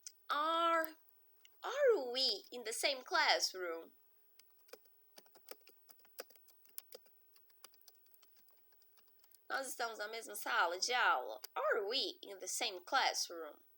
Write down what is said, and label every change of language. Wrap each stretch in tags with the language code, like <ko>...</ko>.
<en>Are we in the same classroom?</en> <pt>Nós estamos na mesma sala de aula.</pt> <en>Are we in the same classroom?</en>